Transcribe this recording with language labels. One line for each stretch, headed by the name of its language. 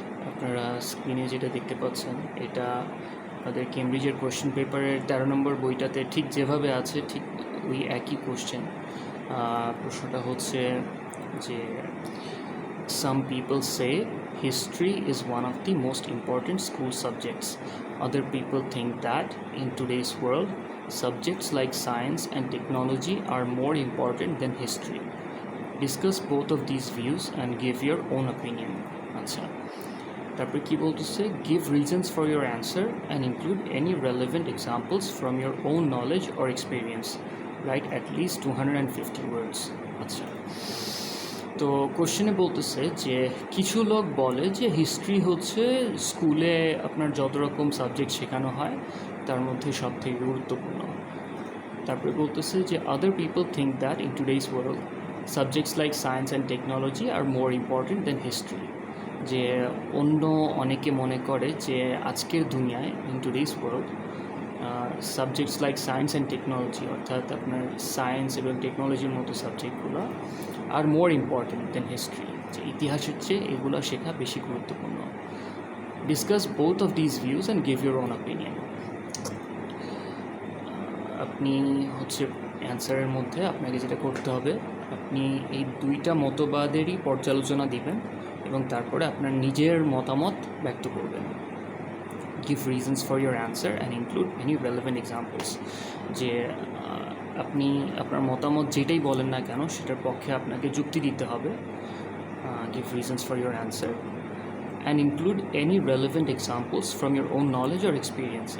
Bangla: আপনারা স্ক্রিনে যেটা দেখতে পাচ্ছেন, এটা আমাদের কেমব্রিজের কোয়েশ্চেন পেপারের 13 নম্বর বইটাতে ঠিক যেভাবে আছে, ঠিক ওই একই কোয়েশ্চেন। প্রশ্নটা হচ্ছে যে
English: some people say history is one of the most important school subjects. Other people think that in today's world, subjects like science and technology are more important than history. Discuss both of these views and give your own opinion.
Bangla: আচ্ছা, তারপরে কি বলতেছে,
English: give reasons for your answer and include any relevant examples from your own knowledge or experience. Write at least 250 words.
Bangla: আচ্ছা, তো কোশ্চেনে বলতেছে যে কিছু লোক বলে যে হিস্ট্রি হচ্ছে স্কুলে আপনার যত রকম সাবজেক্ট শেখানো হয় তার মধ্যে সবথেকে গুরুত্বপূর্ণ। তারপরে বলতেছে যে
English: Other people think that in today's world subjects like science and technology are more important than history.
Bangla: যে অনেকে মনে করে যে আজকের দুনিয়ায়
English: in today's world subjects like science and technology,
Bangla: অর্থাৎ আপনার সায়েন্স এবং টেকনোলজির মতো সাবজেক্টগুলো
English: are more important than history,
Bangla: যে ইতিহাসের চেয়ে এগুলো শেখা বেশি গুরুত্বপূর্ণ।
English: Discuss both of this views and give your own opinion.
Bangla: আপনি হচ্ছে অ্যান্সারের মধ্যে আপনাকে যেটা করতে হবে, আপনি এই দুইটা মতবাদেরই পর্যালোচনা দিবেন এবং তারপরে আপনার নিজের মতামত ব্যক্ত করবেন।
English: give reasons for your answer and include any relevant examples.
Bangla: যে আপনি আপনার মতামত যেটাই বলেন না কেন সেটার পক্ষে আপনাকে যুক্তি দিতে হবে।
English: give reasons for your answer and include any relevant examples from your own knowledge or experience.